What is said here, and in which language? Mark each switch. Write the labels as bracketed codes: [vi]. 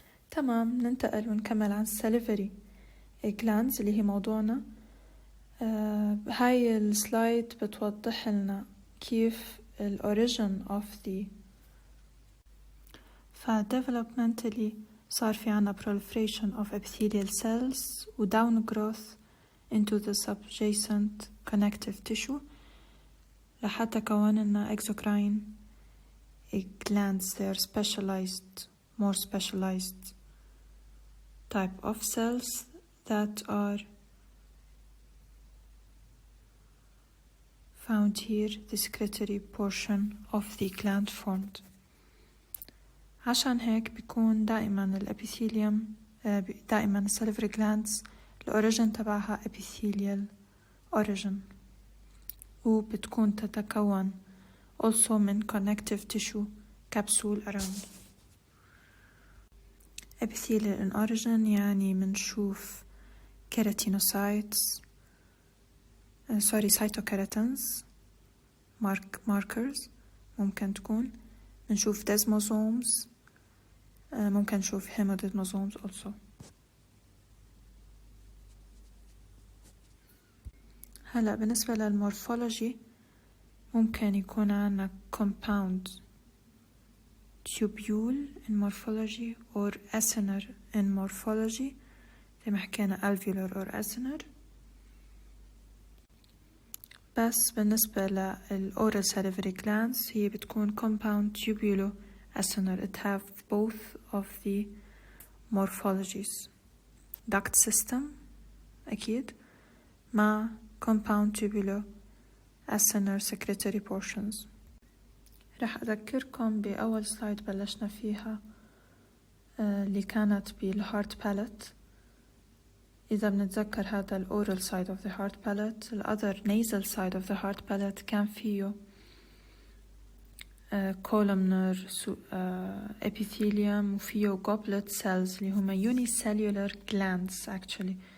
[ar] تمام، ننتقل ونكمل عن salivary glands اللي هي موضوعنا. هاي السلايد بتوضح لنا كيف الأوريجين of the developmentally صار في عنا [en] proliferation of epithelial cells [ar] و [en] down growth into the subjacent connective tissue [ar] لحتى كون لنا exocrine glands. [en] They are specialized, more specialized type of cells that are found here, the secretory portion of the gland formed. [ar] عشان هيك بيكون دائما الابيثيليوم، دائما السليفري glands الأوريجين تبعها epithelial origin، وبتكون تتكون also من connective tissue capsule around. [en] epithelial in origin [ar] يعني منشوف keratinocytes cytokeratins markers، ممكن تكون منشوف desmosomes، ممكن نشوف hemodesmosomes also. هلأ بالنسبة للمورفولوجي ممكن يكون عنا [en] compound tubule in morphology or acinar in morphology، [ar] زي ما حكينا alveolar or acinar. بس بالنسبة للأورال salivary glands هي بتكون compound tubulo-acinar. [en] It have both of the morphologies. duct system أكيد مع compound tubulo-acinar secretory portions. [ar] رح أذكركم بأول سلايد بلشنا فيها اللي كانت بالهارت palate. إذا بنتذكر هذا الأورال side of the heart palate. الأذر nasal side of the heart palate كان فيه columnar epithelium وفيه goblet cells اللي هما unicellular glands actually.